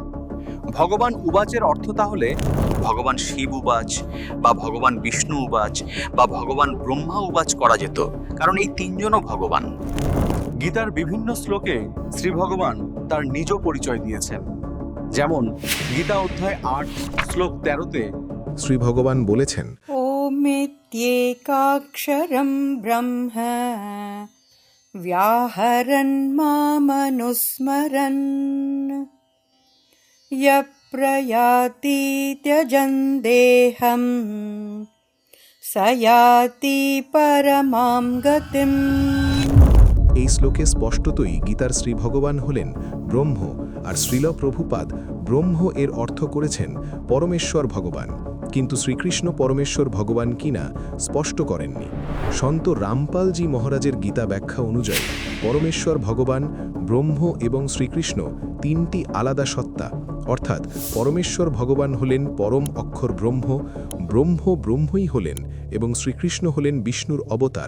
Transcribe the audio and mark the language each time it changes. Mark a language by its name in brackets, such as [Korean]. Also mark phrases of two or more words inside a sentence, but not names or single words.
[Bangla] ভগবান উবাচের অর্থ তাহলে ভগবান শিব উবাচ বা ভগবান বিষ্ণু উবাচ বা ভগবান ব্রহ্মা উবাচ করা যেত, কারণ এই তিনজনও ভগবান। গীতার বিভিন্ন শ্লোকে শ্রী ভগবান তার নিজ পরিচয় দিয়েছেন। যেমন গীতা অধ্যায় 8 শ্লোক 13-তে শ্রী ভগবান বলেছেন, [Sanskrit] ওমেত্যেকাক্ষরম ব্রহ্ম व्याहरन् मामनुस्मरन् यप्रयाति त्यजन् देहं स याति परमां गतिम्। [Bangla] এই শ্লোকে স্পষ্টতই গীতার শ্রী ভগবান হলেন ব্রহ্ম, আর শ্রীল প্রভুপাদ ব্রহ্ম এর অর্থ করেছেন পরমেশ্বর ভগবান। কিন্তু শ্রীকৃষ্ণ পরমেশ্বর ভগবান কিনা স্পষ্ট করেননি। সন্ত রামপালজি মহারাজের গীতা ব্যাখ্যা অনুযায়ী পরমেশ্বর ভগবান, ব্রহ্ম এবং শ্রীকৃষ্ণ তিনটি আলাদা সত্তা, অর্থাৎ পরমেশ্বর ভগবান হলেন পরম অক্ষর ব্রহ্ম, ব্রহ্ম ব্রহ্মই হলেন এবং শ্রীকৃষ্ণ হলেন বিষ্ণুর অবতার।